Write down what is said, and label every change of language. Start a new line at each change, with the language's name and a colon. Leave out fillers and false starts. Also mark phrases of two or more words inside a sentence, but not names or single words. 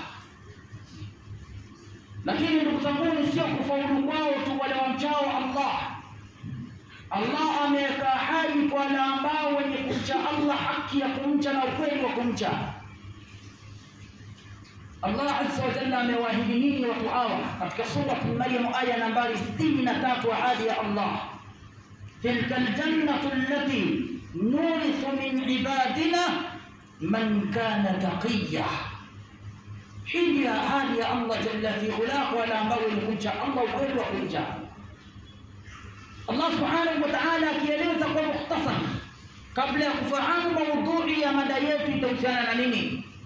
Swahili: Lakini ndugu zangu, sio kufaulu kwao tu wale wamchao Allah. Allah ameweka ahadi kwa wale ambao wenye kumcha Allah, haki ya kumcha na ukweli wa kumcha. Allah
Arabic: عز وجل
Swahili: amewaahidi nini watu hawa katika sura Maryam aya nambari 63, ahadi ya Allah:
Arabic: تلك الجنة التي نورث من عبادنا من كان تقيا.
Swahili: Hii ya ahadi ya Allah jalla fi'ala wala ambao kumcha Allah ukweli wa kumcha. Allah
Arabic: سبحانه وتعالى
Swahili: akieleza kwa mukhtasar kabla ya kufahamu maudhui ya mada yetu itahusiana na nini.